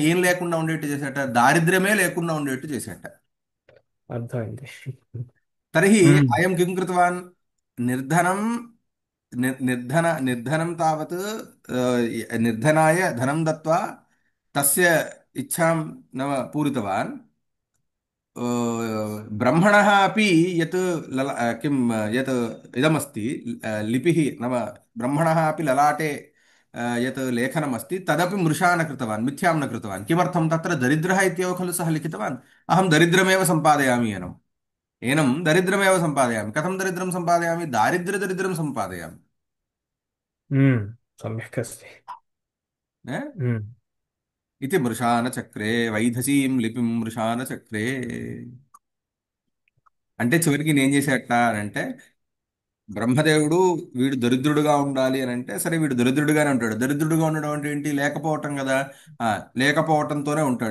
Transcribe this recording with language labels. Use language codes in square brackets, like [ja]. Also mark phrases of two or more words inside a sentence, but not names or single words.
[te] ఏం లేకుండా ఉండేట్టు చేసేట, దారిద్ర్యమే లేకుండా ఉండేట్టు చేసేట. అర్థమైంది. [sa] తర్హి ఉమ్, అయం కిం కృతవాన్? నిర్ధనం, నిర్ధనం తావత్ నిర్ధనాయ ధనం దత్వా తస్య ఇచ్ఛాం నవ పూరితవాన్. ब्रह्मणः अपि यत् किं यत् इदमस्ति, लिपिः नाम ब्रह्मणः अपि ललाटे यत् लेखनमस्ति तदपि मृषा न कृतवान्, मिथ्यां न कृतवान्. किमर्थं? तत्र दरिद्रः इत्येव खलु सः लिखितवान्. अहं दरिद्रमेव सम्पादयामि एनम्, एनं दरिद्रमेव सम्पादयामि. कथं दरिद्रं सम्पादयामि? दारिद्र्यदरिद्रं सम्पादयामि. ఉమ్, सम्यक् अस्ति। न? ఉమ్, इति मृषानचक्रे వైధసీం లిపిం మృషానచక్రే. [te] అంటే చివరికి నేను చేసేట అని అంటే, బ్రహ్మదేవుడు వీడు దరిద్రుడుగా ఉండాలి అని అంటే, సరే వీడు దరిద్రుడుగానే ఉంటాడు. దరిద్రుడుగా ఉండడం అంటే ఏంటి? లేకపోవటం కదా. ఆ, లేకపోవటంతోనే ఉంటాడు.